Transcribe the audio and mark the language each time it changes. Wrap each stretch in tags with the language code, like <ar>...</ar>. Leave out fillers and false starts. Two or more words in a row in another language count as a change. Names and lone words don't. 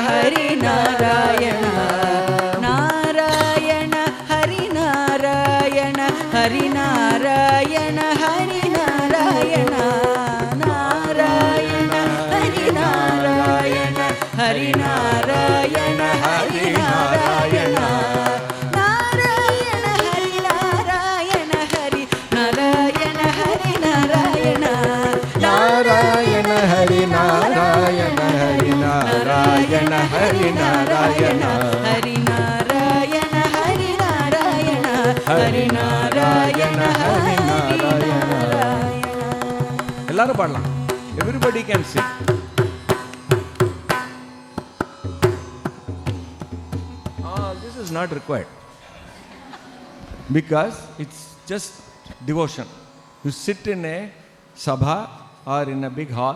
<sa>Hari Narayana Narayana Hari Narayana Hari Narayana Hari Narayana Narayana Hari Narayana Hari Narayana Hari Narayana Narayana Hari Narayana Hari Narayana Hari Narayana Narayana Hari Narayana Hari Narayana Hari Narayana Hari Narayana Hari Narayana Hari Narayana Hari Narayana.</sa> <ta>எல்லாரும் பாடலாம்.</ta> <en>Everybody can sing. This is not required because it's just devotion. You sit in a sabha or in a big hall.</en>